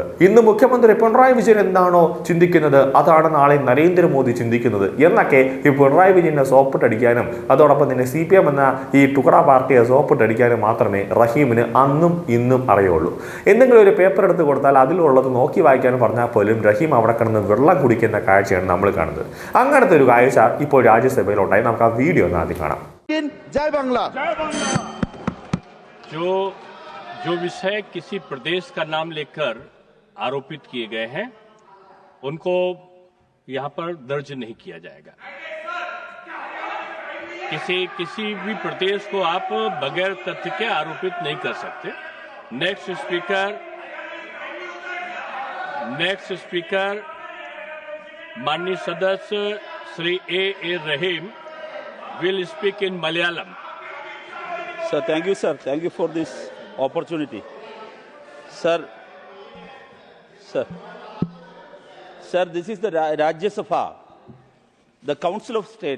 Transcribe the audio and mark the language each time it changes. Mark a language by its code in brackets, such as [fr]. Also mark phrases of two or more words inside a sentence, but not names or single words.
[ml] ഇന്ന് മുഖ്യമന്ത്രി പിണറായി വിജയൻ എന്താണോ ചിന്തിക്കുന്നത് അതാണ് നാളെ നരേന്ദ്രമോദി ചിന്തിക്കുന്നത് എന്നൊക്കെ ഈ പിണറായി വിജയനെ സോപ്പിട്ടടിക്കാനും അതോടൊപ്പം തന്നെ CPM എന്ന ഈ ടുക്കറ പാർട്ടിയെ സോപ്പിട്ടടിക്കാനും മാത്രമേ റഹീമിന് അന്നും ഇന്നും അറിയുള്ളൂ. എന്തെങ്കിലും ഒരു പേപ്പർ എടുത്ത് കൊടുത്താൽ അതിലുള്ളത് നോക്കി വായിക്കാനും പറഞ്ഞാൽ പോലും റഹീം അവിടെ കിടന്ന് വെള്ളം കുടിക്കുന്ന കാഴ്ചയാണ് നമ്മൾ കാണുന്നത്. അങ്ങനത്തെ ഒരു കാഴ്ച ഇപ്പോൾ രാജ്യസഭയിലുണ്ടായി. നമുക്ക് ആ വീഡിയോ ഒന്ന് ആദ്യം കാണാം. [bn] জয় বাংলা. [hi] जो विषय किसी प्रदेश का नाम लेकर आरोपित किए गए हैं उनको यहां पर दर्ज नहीं किया जाएगा. किसी भी प्रदेश को आप बगैर तथ्य के आरोपित नहीं कर सकते. [en] next speaker [hi] माननीय सदस्य श्री [en] A रहीम will speak in Malayalam. Sir, thank you, sir. Thank you for this opportunity. Sir, this is the Rajya Sabha, the Council of State.